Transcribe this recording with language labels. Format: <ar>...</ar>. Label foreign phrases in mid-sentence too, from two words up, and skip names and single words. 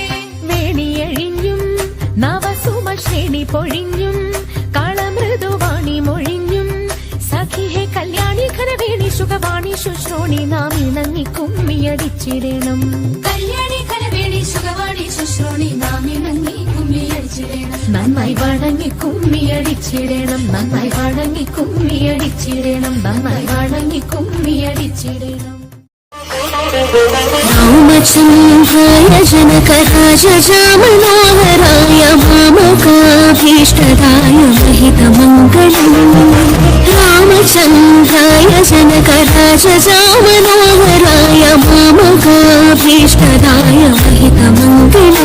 <ml>വേണിയഴിഞ്ഞും നവസുമ ശ്രേണി പൊഴിഞ്ഞും കളമൃദുവാണി മൊഴിഞ്ഞും സഖിഹെ കല്യാണി ഘനവേണി സുഖവാണി ശുശ്രോണി നാം ഇണങ്ങി കുമ്മിയടിച്ചിടണം. കല്യാണി ഘനവേണി സുഖവാണി ശുശ്രോണി നാം ഇണങ്ങി കുമ്മിയടിച്ചിടണം. നന്നായി വണങ്ങി കുമ്മിയടിച്ചിടണം. നന്നായി വണങ്ങി കുമ്മിയടിച്ചിടണം. നന്നായി വണങ്ങി കുമ്മിയടിച്ചിടണം.</ml> <sa>रामचन्द्राय जनकराजमनोहराय मामकाभीष्टदाय महितमङ्गलम्. रामचन्द्राय जनकराजमनोहराय मामकाभीष्टदाय महितमङ्गलम्.</sa>